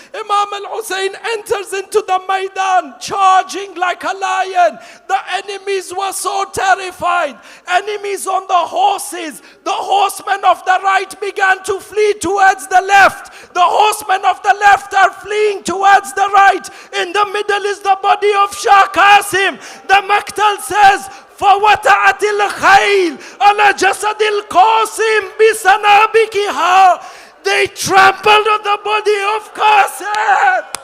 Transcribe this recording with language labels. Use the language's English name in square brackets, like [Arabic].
[English] Imam al-Hussein enters into the Maidan, charging like a lion. The enemies were so terrified. Enemies on the horses. The horsemen of the right began to flee towards the left. The horsemen of the left are fleeing towards the right. In the middle is the body of Shah Qasim. The Maktal says, [Arabic] فَوَتَعَتِ الْخَيْلِ عَلَى جَسَدِ الْقَاسِمِ بِسَنَابِكِهَا. [English] They trampled on the body of Qasim.